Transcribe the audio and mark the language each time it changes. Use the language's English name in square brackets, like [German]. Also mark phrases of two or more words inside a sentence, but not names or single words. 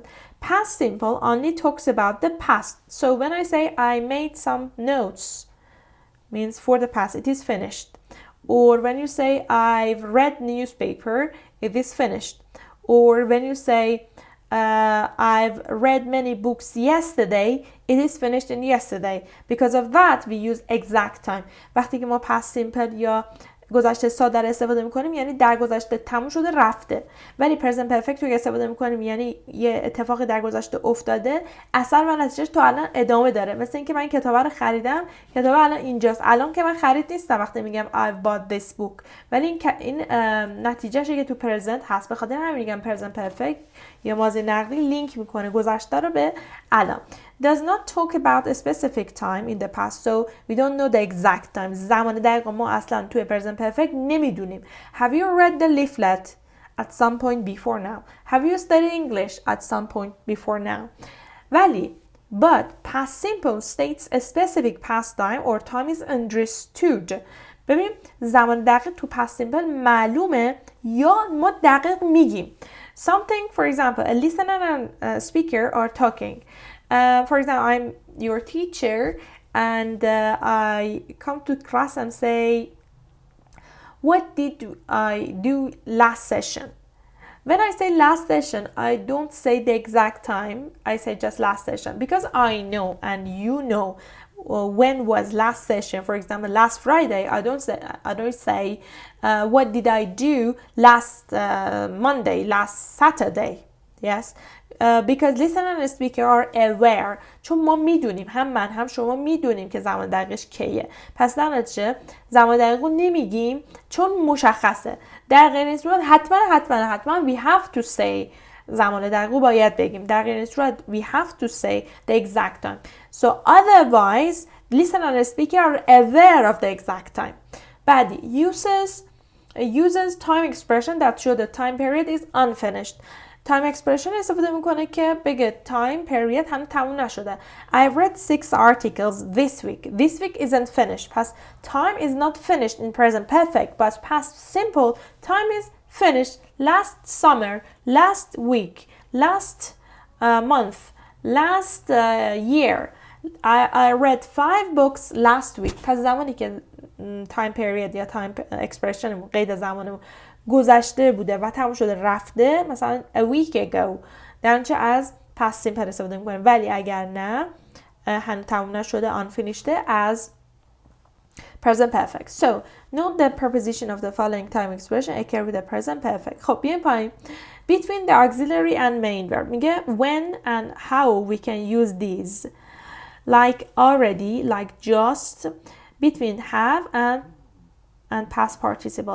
[English] Past simple only talks about the past. So when I say I made some notes, means for the past, it is finished. Or when you say I've read newspaper, it is finished. Or when you say I've read many books yesterday, it is finished in yesterday. Because of that we use exact time. [Persian] وقتی که ما [English] past simple [Persian] یا گذشته ساده رو استفاده میکنیم یعنی در گذشته تموم شده رفته، ولی [English] present perfect [Persian] رو استفاده میکنیم یعنی یه اتفاقی در گذشته افتاده، اثر و نتیجهش تا الان ادامه داره. مثل اینکه من کتاب رو خریدم، کتاب الان اینجاست، الان که من خرید نیستم وقتی میگم [English] I've bought this book، [Persian] ولی این نتیجهش که تو پرزنت هست. به خاطر همین میگم [English] present perfect [Persian] یا ماضی نقلی لینک میکنه گذشته رو به الان. [English] Does not talk about a specific time in the past, so we don't know the exact time. [Persian] زمان دقیق ما اصلا توی [English] present perfect [Persian] نمیدونیم. [English] Have you read the leaflet at some point before now? Have you studied English at some point before now? ولی but past simple states a specific past time or time is understood. [Persian] ببین زمان دقیق تو [English] past simple [Persian] معلومه یا ما دقیق میگیم. [English] Something, for example, a listener and a speaker are talking. For example, I'm your teacher and I come to class and say, what did I do last session? When I say last session, I don't say the exact time. I say just last session because I know and you know when was last session. For example, last Friday, I don't say what did I do last Monday, last Saturday. Yes. Because listener and speaker are aware. [Persian] چون ما میدونیم، هم من هم شما میدونیم که زمان دقیقش کیه. پس در نتیجه زمان دقیق رو نمیگیم چون مشخصه. در غیر این صورت حتما [English] we have to say [Persian] زمان دقیق رو باید بگیم. در غیر این صورت [English] we have to say the exact time. So otherwise listener and speaker are aware of the exact time. بعدی uses time expression that show the time period is unfinished. time expression [Persian] استفاده میکنه که بگه [English] time period [Persian] هنوز تموم نشده. [English] I've read 6 articles this week. This week isn't finished. پس time is not finished in present perfect, but past simple time is finished last summer, last week, last month, last year. I read 5 books last week. [Persian] پس زمانی که [English] time period [Persian] یا [English] time expression [Persian] قید زمان گذشته بوده و تموم شده رفته، مثلا [English] a week ago، [Persian] درنچه از past simple استفاده میکنیم. ولی اگر نه هنوز تموم نشده unfinished از present perfect. [English] So note the preposition of the following time expression occur with the present perfect. [Persian] خب بیایم پایین. [English] Between the auxiliary and main verb میگه when and how we can use these, like already, like just, between have and past participle.